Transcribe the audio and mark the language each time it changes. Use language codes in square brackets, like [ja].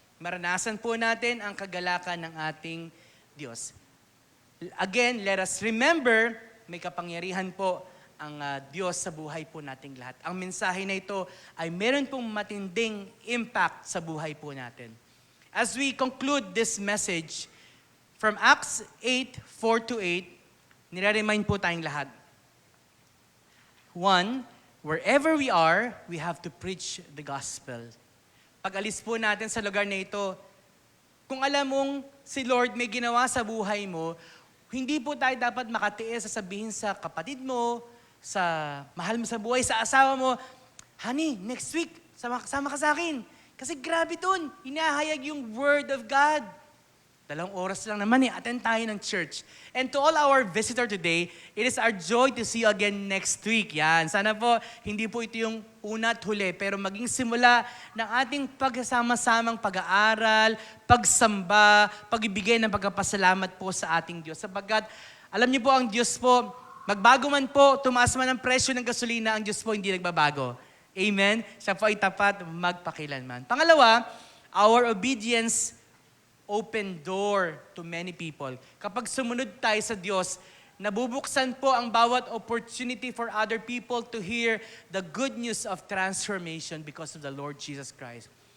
[tl] Maranasan po natin ang kagalakan ng ating Diyos. [en] Again, let us remember, [tl] may kapangyarihan po ang Diyos sa buhay po nating lahat. Ang mensahe na ito ay meron pong matinding impact sa buhay po natin. [en] As we conclude this message, from Acts 8:4-8, [tl] nire-remind po tayong lahat. [en] 1, wherever we are, we have to preach the gospel. [tl] Pag alis po natin sa lugar na ito, kung alam mong si Lord may ginawa sa buhay mo, hindi po tayo dapat makatiis sa sabihin sa kapatid mo, sa mahal mo sa buhay, sa asawa mo, honey, next week, sama ka sa akin. Kasi grabe dun, hinahayag yung word of God. 2 oras lang naman attend tayo ng church. [en] And to all our visitor today, it is our joy to see you again next week. [tl] Yan, sana po, hindi po ito yung una at huli, pero maging simula ng ating pagsasama-samang pag-aaral, pagsamba, pagbibigay ng pagpapasalamat po sa ating Diyos. Sapagkat, alam niyo po, ang Diyos po, magbago man po, tumaas man ang presyo ng gasolina, ang Diyos po hindi nagbabago. Amen? Siya po ay tapat magpakilanman. [en] Pangalawa, our obedience open door to many people. [tl] Kapag sumunod tayo sa Diyos, nabubuksan po ang bawat [en] opportunity for other people to hear the good news of transformation because of the Lord Jesus Christ.